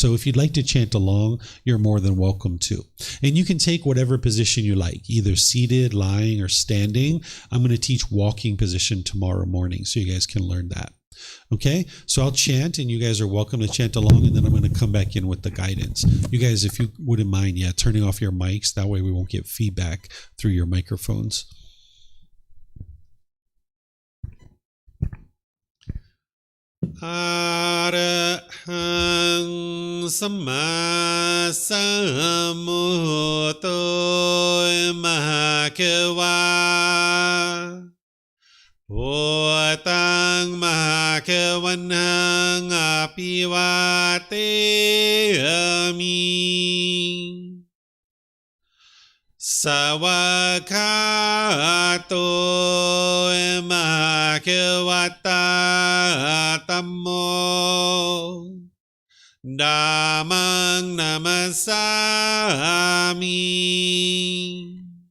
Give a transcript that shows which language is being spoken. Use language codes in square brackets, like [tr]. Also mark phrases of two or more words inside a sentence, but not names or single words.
[en] So if you'd like to chant along, you're more than welcome to. And you can take whatever position you like, either seated, lying, or standing. I'm going to teach walking position tomorrow morning, so you guys can learn that. Okay, so I'll chant and you guys are welcome to chant along, and then I'm going to come back in with the guidance. You guys, if you wouldn't mind, turning off your mics. That way we won't get feedback through your microphones. [pi] Arahang Samma Sambuddho Mahakeva Wat Tung Mahakavanang Apivateyami Sawakato Mahakavata Tammo Dhammang Namasami